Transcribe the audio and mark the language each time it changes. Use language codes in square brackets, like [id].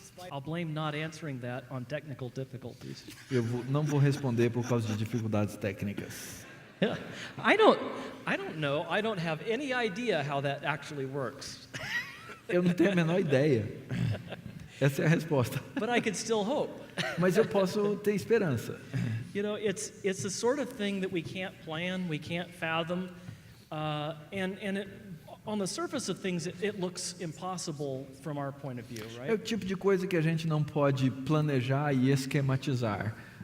[en] I'll blame not answering that on technical difficulties. [pt] Não vou responder por causa de dificuldades técnicas. [en] I don't know. I don't have any idea how that actually works. [pt] Eu não tenho a menor ideia. Essa é a resposta. [en] But I could still hope. [pt] Mas eu posso ter esperança. [en] You know, it's the sort of thing that we can't plan, we can't fathom, and it, on the surface of things, it looks impossible from our point of view, right? [pt] É o tipo de coisa que a gente não pode planejar e esquematizar.